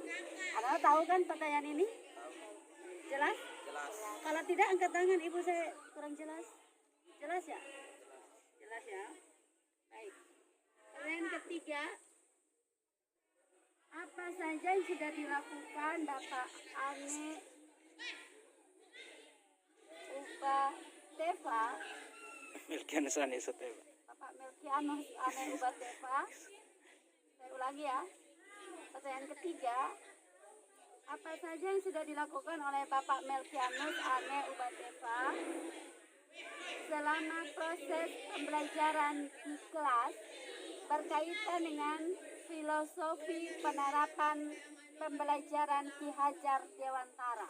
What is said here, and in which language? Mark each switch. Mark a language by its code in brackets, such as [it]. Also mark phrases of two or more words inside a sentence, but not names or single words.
[id] Anda tahu kan pertanyaan ini? Jelas? Jelas. Kalau tidak angkat tangan, Ibu, saya kurang jelas. Jelas ya? Jelas ya? Baik. Pertanyaan ketiga, apa saja yang sudah dilakukan Bapak Ane Ubateva? Melkianus Ane Usateba. Bapak Melkianus Ane Ubateva. Saya ulangi ya. Pertanyaan ketiga, apa saja yang sudah dilakukan oleh Bapak Melkianus Ane Ubateva selama proses pembelajaran di kelas berkaitan dengan filosofi penerapan pembelajaran Ki Hajar Dewantara?